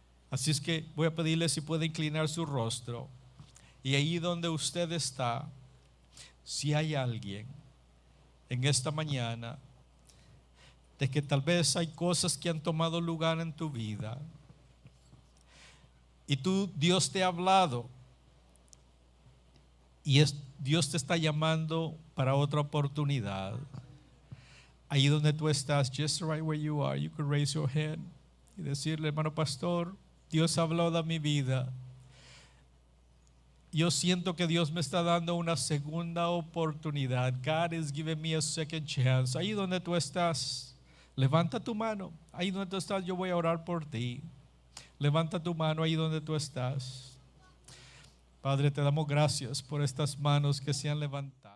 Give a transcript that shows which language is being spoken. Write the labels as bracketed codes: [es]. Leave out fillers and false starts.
[es] Así es que voy a pedirle si puede inclinar su rostro. Y ahí donde usted está, si hay alguien en esta mañana de que tal vez hay cosas que han tomado lugar en tu vida y Dios te ha hablado y Dios te está llamando para otra oportunidad. Ahí donde tú estás, [en] just right where you are, you can raise your hand [es] y decirle: hermano pastor, Dios ha hablado de mi vida. Yo siento que Dios me está dando una segunda oportunidad. [en] God is giving me a second chance. [es] Ahí donde tú estás, levanta tu mano. Ahí donde tú estás, yo voy a orar por ti. Levanta tu mano ahí donde tú estás. Padre, te damos gracias por estas manos que se han levantado.